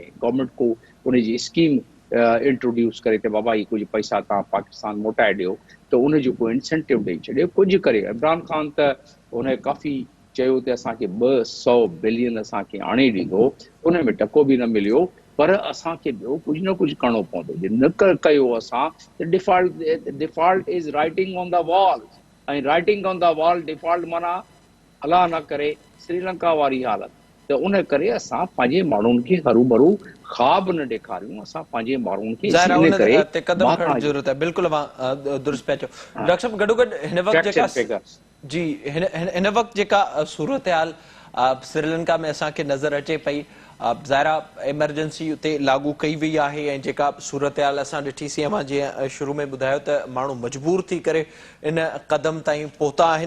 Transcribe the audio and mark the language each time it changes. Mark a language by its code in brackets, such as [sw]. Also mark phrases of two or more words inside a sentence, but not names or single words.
[sd] गवर्नमेंट को उनजी [en] scheme introduce [sd] करे त बाबा ही कुझु पैसा तव्हां पाकिस्तान मोटाए ॾियो, त उनजो को इंसेंटिव ॾेई छॾियो कुझु करे। इमरान ख़ान त उन काफ़ी चयो त असांखे 200 बिलियन असांखे आणे ॾींदो, उन में टको बि न मिलियो। पर असांखे ॿियो कुझु न कुझु करिणो पवंदो। जे न कयो असां त [en] default is writing on the wall, [sd] ऐं [en] writing on the wall default [sd] माना अलाह न करे श्रीलंका वारी हालत। त उन करे असां पंहिंजे माण्हुनि खे हरू भरू ख़्वाब न ॾेखारियूं, असां पंहिंजे माण्हुनि खे ज़ाहिर आहे इन उन करे ते क़दम खणण जी ज़रूरत आहे। बिल्कुलु दुरुस्त पिया चओ डॉक्टर साहब। गॾोगॾु हिन वक़्तु जेका जी हिन वक़्तु जेका सूरत हाल श्रीलंका में असांखे नज़र अचे पई, ज़ाहिर आहे इमरजेंसी उते लागू कई वई आहे, ऐं जेका सूरत हाल असां ॾिठीसीं, मां जीअं शुरू में ॿुधायो त माण्हू मजबूर थी करे इन क़दम ताईं पहुता आहिनि।